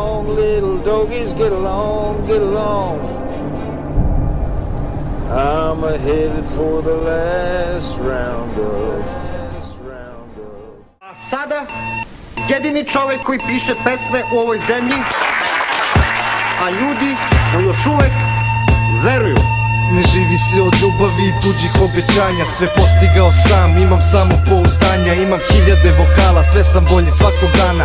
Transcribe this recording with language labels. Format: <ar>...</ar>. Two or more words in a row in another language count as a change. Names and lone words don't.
<en>little doggies, get along, get along. I'm headed for the last roundup.</en> <sr>A sada, jedini čovjek koji piše pesme u ovoj zemlji, a ljudi mu još uvek veruju. Ne živi se od ljubavi i tuđih obećanja. Sve postigao sam, imam samo pouzdanja. Imam hiljade vokala, sve sam bolji svakog dana.</sr>